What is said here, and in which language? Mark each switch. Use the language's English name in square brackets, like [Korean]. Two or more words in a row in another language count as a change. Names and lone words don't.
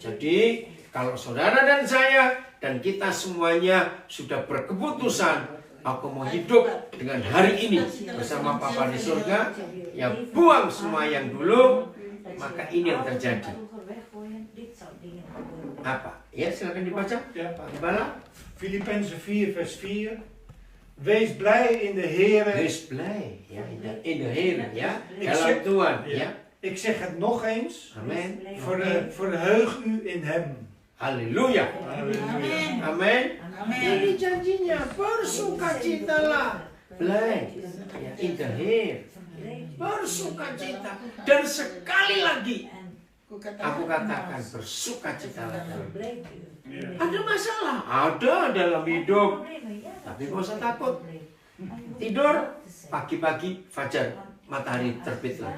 [Indonesian] Jadi kalau saudara dan saya dan kita semuanya sudah berkeputusan, aku mau hidup dengan hari ini bersama Papa di surga. Ya buang semua yang dulu. Maka ini yang terjadi. Apa? Ya silakan dibaca. [Dutch] Ja. [Indonesian] Pak Gembala. [Dutch] Filippenzen 4 vers 4. Wees blij in de Heere. Wees blij. Ja, in de Heer. Ja. Ik [Indonesian] Dalam [Dutch] zeg- [Indonesian] Tuhan. [Dutch] Ja. Ja. Ik zeg het nog eens. [Indonesian] Amin. [Dutch] Verheug u in hem. [Indonesian] Haleluya. Amin. Amin. Amin. Ini janjinya. Bersukacitalah. Blij. Ya, [Dutch] in the Heer. [Indonesian] Bersukacita. Dan sekali lagi aku katakan bersukacitalah. Ada masalah? Ada dalam hidup. Tapi gak usah takut. Tidur, pagi-pagi fajar matahari terbit lagi.